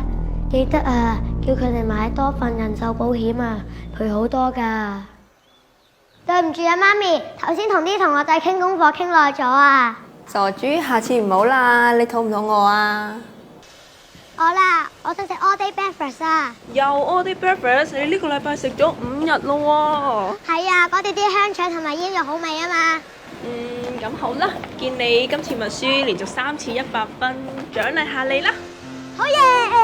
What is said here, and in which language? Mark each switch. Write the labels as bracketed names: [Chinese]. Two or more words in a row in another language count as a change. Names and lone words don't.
[Cantonese] 記得啊，叫佢哋買多份人壽保險啊，賠好多噶。對唔住啊，媽咪，頭先同啲同學仔傾功課傾耐咗啊。傻豬，下次唔好啦，你肚唔肚餓啊？我啦，我想食 [English] all day breakfast [Cantonese] 啊。又 [English] all day breakfast， [Cantonese] 你呢個禮拜食咗5日咯喎。係啊，嗰啲啲香腸同埋煙肉好味啊嘛。咁好啦，見你今次默書連續3次100分，獎勵下你啦。好嘢！